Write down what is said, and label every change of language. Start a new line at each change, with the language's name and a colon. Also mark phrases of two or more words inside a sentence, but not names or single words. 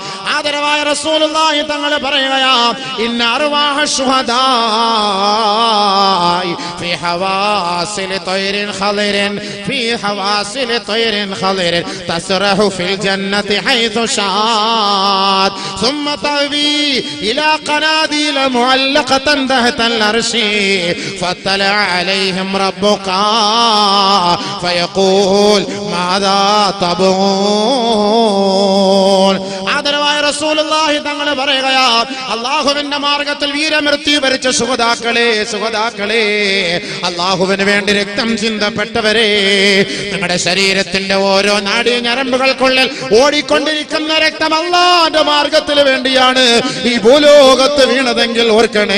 Malayalam: ആദരവായ റസൂലുള്ളാഹി തങ്ങൾ പറയുകയാ,
Arabic: إن أرواح الشهداء في حواصل طير خضر في حواصل طير خضر تسرح في الجنة حيث شاءت ثم تأوي إلى قناديل معلقة تحت العرش فاطلع عليهم ربك فيقول ماذا تبغون.
Malayalam: ആദരവായ റസൂലുള്ളാഹി തങ്ങൾ പറയുകയാ, അല്ലാഹുവിന്റെ മാർഗത്തിൽ വീരമൃത്യു വരിച്ച ശുഹദാക്കളെ, ശുഹദാക്കളെ, അല്ലാഹുവിന് വേണ്ടി രക്തം ചിന്തപ്പെട്ടവരെ, നിങ്ങളുടെ ശരീരത്തിന്റെ ഓരോ നാഡീ ഞരമ്പുകൾക്കുള്ളിൽ ഓടിക്കൊണ്ടിരിക്കുന്ന രക്തം അല്ലാഹുവിന്റെ മാർഗത്തിന് വേണ്ടിയാണ് ഈ ഭൂലോകത്ത് വീണതെങ്കിൽ ഓർക്കണേ.